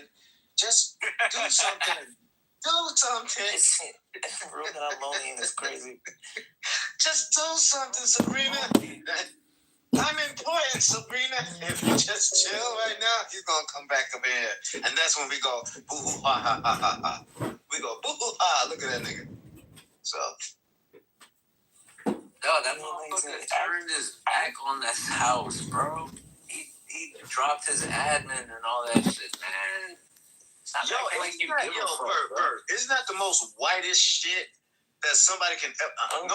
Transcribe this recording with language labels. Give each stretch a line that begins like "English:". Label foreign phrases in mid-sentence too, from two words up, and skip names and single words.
English: Just do something. Do something. The room that I'm lonely in is crazy. Just do something, Sabrina. I'm important, Sabrina. If you just chill right now, he's gonna come back up here. And that's when we go, boo-hoo, ha, ha, ha, ha, ha. We go, boo-hoo, ha, look at that nigga. So. Yo, that motherfucker turned his back on this house, bro. He dropped his admin and all that shit, man. Yo, Bird, isn't that the most whitest shit that somebody can ever...